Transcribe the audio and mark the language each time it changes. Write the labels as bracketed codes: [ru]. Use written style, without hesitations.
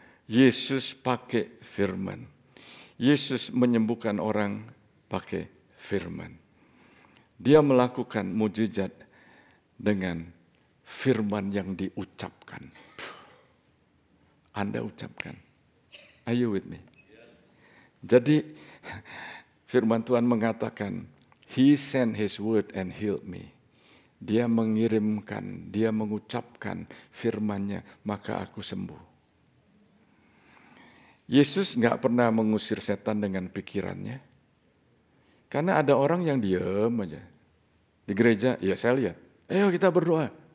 [id] Yesus pakai firman. Yesus menyembuhkan orang pakai firman. Dia melakukan mujizat dengan firman yang diucapkan. Anda ucapkan. [en] Are you with me? [id] Jadi firman Tuhan mengatakan, [en] He sent His word and healed me. [id] Dia mengirimkan, dia mengucapkan firman-Nya, maka aku sembuh. Yesus nggak pernah mengusir setan dengan pikirannya. Karena ada orang yang diam aja. Di gereja, ya saya lihat. Ayo kita berdoa.